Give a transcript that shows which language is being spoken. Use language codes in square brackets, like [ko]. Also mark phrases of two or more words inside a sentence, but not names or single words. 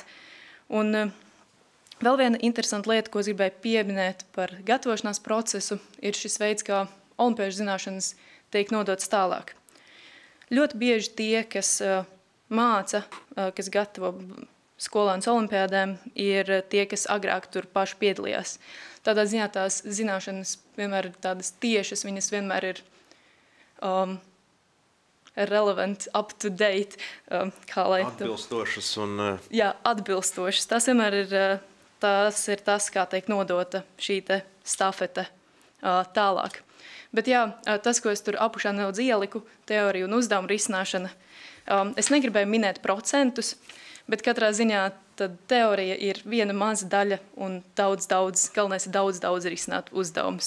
[lv] Un vēl viena interesanta lieta, ko es gribēju pieminēt par gatavošanās procesu, ir šis veids, kā olimpiešu zināšanas tiek nodotas tālāk. Ļoti bieži tie, kas māca, kas gatavo skolānus olimpiādēm, ir tie, kas agrāk tur paši piedalījās. Tādā ziņā tās zināšanas vienmēr ir tādas tiešas, viņas vienmēr ir [en] relevant, up to date. [lv] Atbilstošas un... Jā, atbilstošas. Tas vienmēr ir tas, kā tiek nodota šī te stafete tālāk. Bet jā, tas, ko es tur apušā nedaudz ieliku, teorija un uzdevuma risināšana, es negribēju minēt procentus, bet katrā ziņā tad teorija ir viena maza daļa un galvenais ir daudz risināt uzdevumus.